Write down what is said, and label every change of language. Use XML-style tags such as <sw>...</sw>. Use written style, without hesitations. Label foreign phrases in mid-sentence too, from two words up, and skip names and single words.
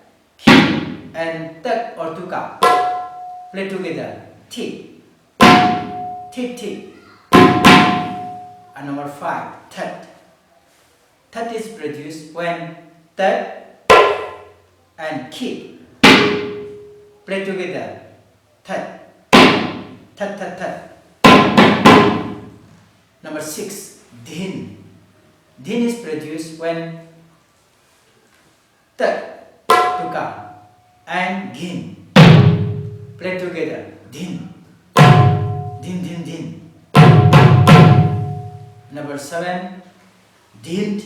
<en>Ki and tat or tuka play together. Tit. Tit, tit. And number 5, tat. Tat is produced when tat and ki play together. Tat. Tat, tat, tat. Number 6, din. Din is produced when tat, tuka and ghin play together. Din. Din, din, din. Number 7, dint.</en>